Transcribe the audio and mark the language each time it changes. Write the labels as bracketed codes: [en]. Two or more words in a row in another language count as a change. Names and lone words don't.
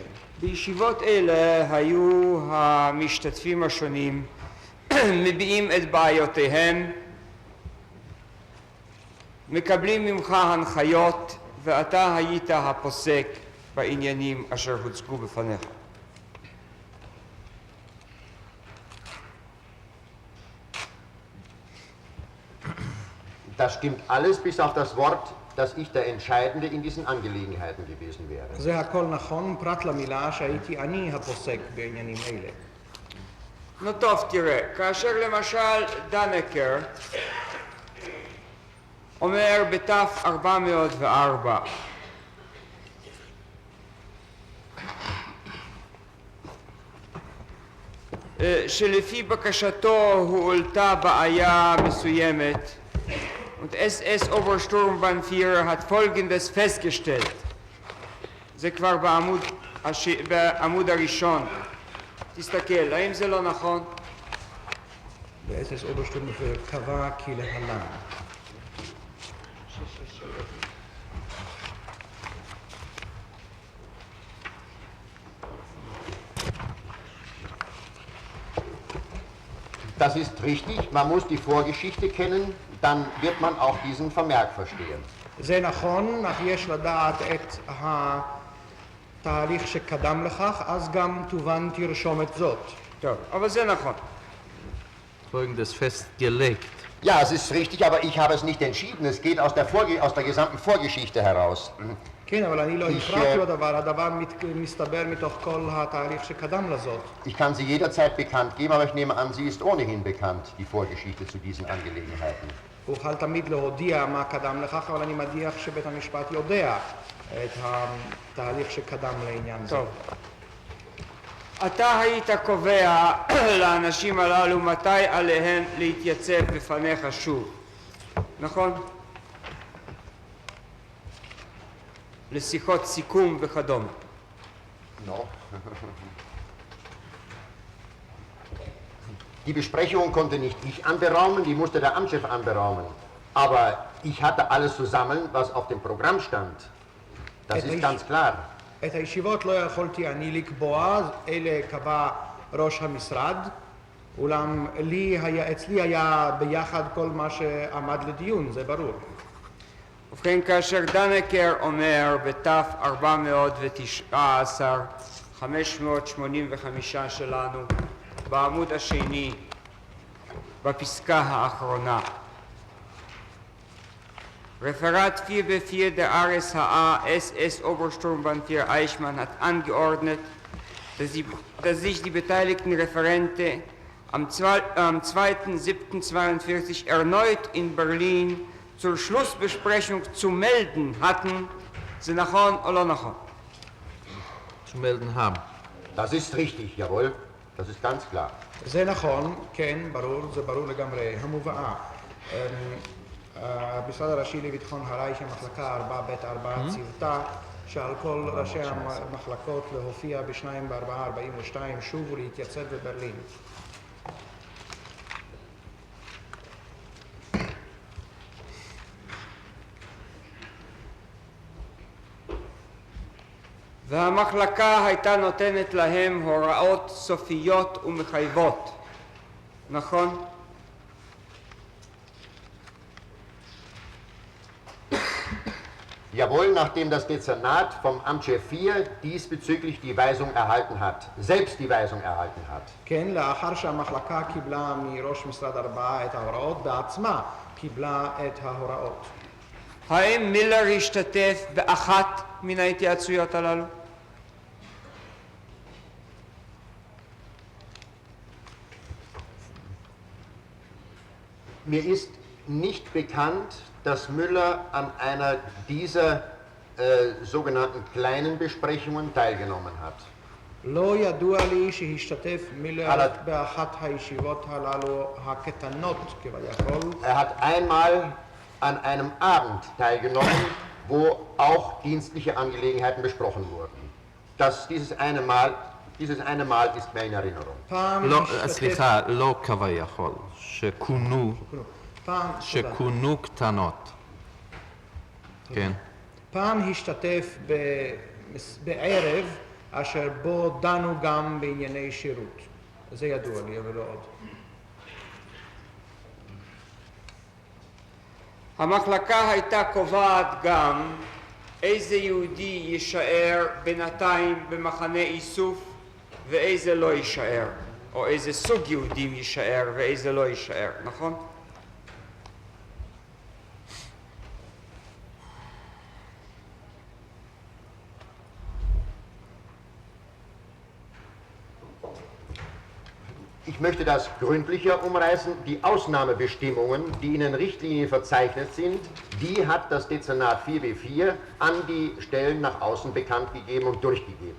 [he] בישיבות אלה היו המשתתפים השונים מביעים את בעיותיהם, מקבלים ממך הנחיות, ואתה היית הפוסק בעניינים אשר הוצגו בפניך. [de] Das stimmt alles bis auf das Wort, dass ich der Entscheidende in diesen Angelegenheiten gewesen wäre. [he] זה הכל נכון, פרט למילה שהייתי אני הפוסק בעניינים אלה. נו טוב, תראה, כאשר למשל דנקר אומר בתף 404 שלפי בקשתו הועלתה בעיה מסוימת [de] und SS-Obersturmbannführer hat Folgendes festgestellt. [he] זה כבר בעמוד הראשון. תסתכל, האם זה לא נכון? ב- [de] SS Obersturmbannführer [he] קבע כלהלן. [de] Das ist richtig, man muss die Vorgeschichte kennen, dann wird man auch diesen Vermerk verstehen. [he] זה נכון, אך יש לדעת את התהליך שקדם לכך, אז גם תובן תרשומת זאת. טוב, אבל זה נכון. [de] Folgendes festgelegt. Ja, es ist richtig, aber ich habe es nicht entschieden. Es geht aus der gesamten Vorgeschichte heraus. [he] כן, אבל אני לא הפרעתי לדבר, הדבר מסתבר מתוך כל התהליך שקדם לזאת. [de] Ich kann sie jederzeit bekannt geben, aber ich nehme an, sie ist ohnehin bekannt, die Vorgeschichte zu diesen Angelegenheiten. [he] אוכל תמיד להודיע מה קדם לכך, אבל אני מניח שבית המשפט יודע את התהליך שקדם לעניין זה. טוב. אתה היית קובע לאנשים הללו מתי עליהם להתייצב בפניך שוב, נכון? לשיחות סיכום וכדומה. [de] No. Die Besprechung konnte nicht ich anberaumen, die musste der Amtschef anberaumen. Aber ich hatte alles zusammen, was auf dem Programm stand. Das ist ganz klar. [he] את הישיבות לא יכולתי אני לקבוע, אלה קבע ראש המשרד, אולם אצלי היה ביחד כל מה שעמד לדיון, זה ברור. ובכן, כאשר דנקר אומר בתף 419, 585 שלנו, בעמוד השני, בפסקה האחרונה, [de] Referat 4b4 der RSHA SS Obersturmbannführer Eichmann hat angeordnet, dass sich die beteiligten Referente am 2.7.42 erneut in Berlin zur Schlussbesprechung zu melden hatten. Sie nachon oder nachon? Zu melden haben. Das ist richtig, jawohl. Das ist ganz klar. [he] זה נכון, כן, ברור, זה ברור לגמרי. המובאה. המשרד הראשי לביטחון הרייך, המחלקה 4ב4 ציוותה שעל כל ראשי המחלקות להופיע ב-2/4/42 שוב ולהתייצב בברלין. והמחלקה הייתה נותנת להם הוראות סופיות ומחייבות, נכון? [de] Jawohl, nachdem das Dezernat vom Amtschef 4 diesbezüglich die Weisung erhalten hat, selbst die Weisung erhalten hat. [he] כן, לאחר שהמחלקה קיבלה מראש משרד 4 את ההוראות, בעצמה קיבלה את ההוראות. האם מילר השתתף באחת מן ההתייעצויות הללו? [de] Mir ist nicht bekannt, dass Müller an einer dieser sogenannten kleinen Besprechungen teilgenommen hat. [he] לא ידוע לי שהשתתף מילר באחת הישיבות הללו הקטנות כביכול. [de] Er hat einmal an einem Abend teilgenommen, wo auch dienstliche Angelegenheiten besprochen wurden. Dieses eine Mal ist mir in Erinnerung. [he] סליחה, לא כביכול, שכונו קטנות. כן. פעם השתתף בערב אשר בו דנו גם בענייני שירות. זה ידוע לי, אבל לא עוד. המחלקה הייתה קובעת גם איזה יהודי יישאר בינתיים במחנה איסוף ואיזה לא יישאר, או איזה סוג יהודים יישאר ואיזה לא יישאר, נכון? [de] Ich möchte das gründlicher umreißen. Die Ausnahmebestimmungen, die in den Richtlinien verzeichnet sind, die hat das Dezernat 4b4 an die Stellen nach außen bekannt gegeben und durchgegeben.